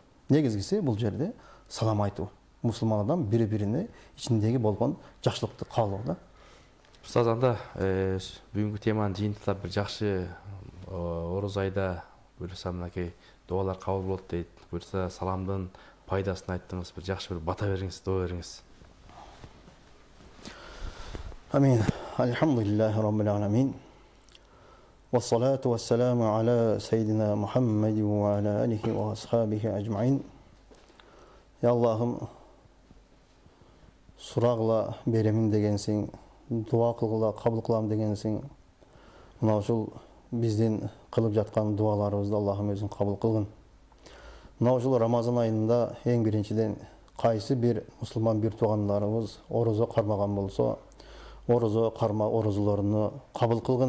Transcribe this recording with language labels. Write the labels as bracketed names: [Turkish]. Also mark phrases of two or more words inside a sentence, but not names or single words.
[Kyrgyz] Негизгиси бул жерде салам айтуу. Мусулман адам бири-бирине ичиндеги болгон жакшылыкты каалоо да. Устаз, анда бүгүнкү теманы жыйынтыктап бир жакшы ороз айда буюрса мынакей дуалар кабыл болот дейт. Буюрса саламдын пайдасын айттыңыз, бир жакшы бир бата бериңиз, доо бериңиз. Амин. [Arabic] الحمد لله رب العالمين. والصلاة والسلام على سيدنا محمد وعلى آله وأصحابه أجمعين. [Kyrgyz] Я Аллахым, сурагыла беремин дегенсиң, дуа кылгыла кабыл кылам дегенсиң. Мына ушул биздин кылып жаткан дуаларыбызды Аллахым өзүң кабыл кылгын. Мына ушул Рамазан айында эң биринчиден кайсы бир мусулман бир туугандарыбыз орозо кармаган болсо, орозо карма орозолоруну кабыл кылгын.